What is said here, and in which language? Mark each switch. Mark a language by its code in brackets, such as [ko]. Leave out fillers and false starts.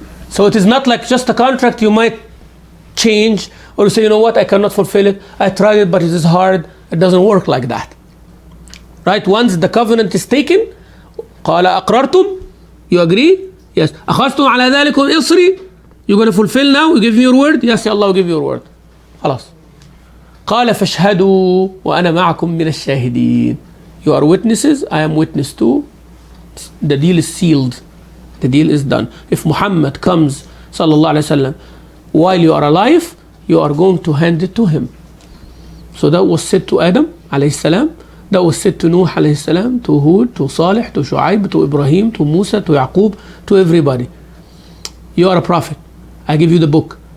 [en] So it is not like just a contract you might change or say, you know what, I cannot fulfill it. I tried it, but it is hard. It doesn't work like that. Right? Once the covenant is taken, [ar] قال أقررتم, [en] you agree? Yes. [ar] أخذتم على ذلكم إصري, [en] you're going to fulfill now, you give me your word? Yes, Allah will give you your word. [ar] خلاص. قال فاشهدوا وأنا معكم من الشاهدين. [en] You are witnesses, I am witness too. The deal is sealed. The deal is done. If Muhammad comes sallallahu alaihi wasallam while you are alive, you are going to hand it to him. So that was said to Adam alayhi salam. That was said to Nuh alayhi salam, to Hud, to Salih, to Shu'aib, to Ibrahim, to Musa, to Yaqub, to everybody. You are a prophet. I give you the book.